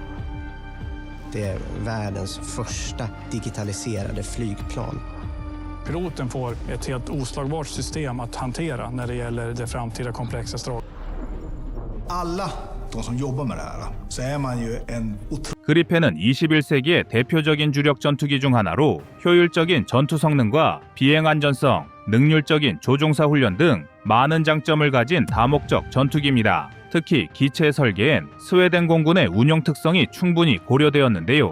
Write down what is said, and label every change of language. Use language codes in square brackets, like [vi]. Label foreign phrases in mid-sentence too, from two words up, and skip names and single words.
[sv] Det är världens första digitaliserade flygplan. Piloten får ett helt oslagbart system att hantera när det gäller det framtida komplexa stråk. Alla de som jobbar med det här så är man ju en [ko] 그리펜은 21세기의 대표적인 주력 전투기 중 하나로 효율적인 전투 성능과 비행 안전성, 능률적인 조종사 훈련 등 많은 장점을 가진 다목적 전투기입니다. 특히 기체 설계엔 스웨덴 공군의 운용 특성이 충분히 고려되었는데요.